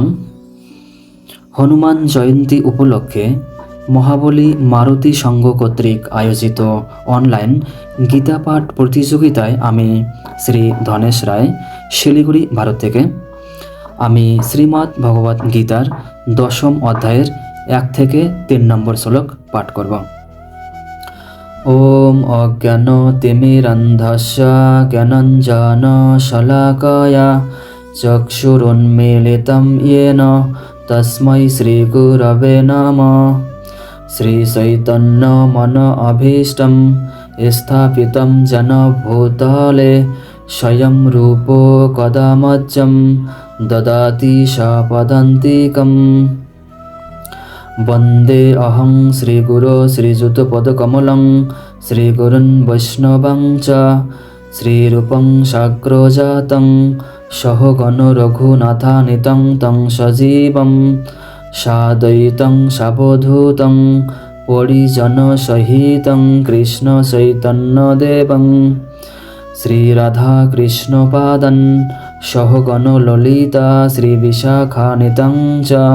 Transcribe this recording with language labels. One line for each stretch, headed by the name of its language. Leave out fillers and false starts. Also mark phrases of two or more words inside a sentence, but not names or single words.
Bangla: হনুমান জয়ন্তী উপলক্ষে মহাবলী মারুতি সংঘ কর্তৃক আয়োজিত অনলাইন গীতা পাঠ প্রতিযোগিতায় আমি শ্রী ধনেশ রায়, শিলিগুড়ি, ভারত থেকে আমি শ্রীমদ্ ভগবদ্ গীতার 10ম অধ্যায়ের 1 থেকে 3 নম্বর শ্লোক পাঠ করব।
Sanskrit: ওম অজ্ঞানতিমিরন্ধস্য জ্ঞানাঞ্জনশলাকয়া চক্ষুরুন্মীলিतं येन তস্मै শ্রীগুরবে নমঃ। শ্রীচৈতন্যমনোভীষ্টং স্থাপিतं येन ভূতলে স্বয়ং রূপো কদা মह्यं দদাতি স্বপদান্তিকम्। वन्दे अहं श्रीगुरो श्रीयुतपदकमलं श्रीगुरुन् वैष्णवं च श्रीरूपं साग्रजातं सहगण रघुनाथान्वितं तं सजीवं साद्वैतं सावधूतं परिजनसहितं कृष्णचैतन्यदेवं श्रीराधाकृष्णपादं सहगण ललिता श्रीविशाखान्वितं च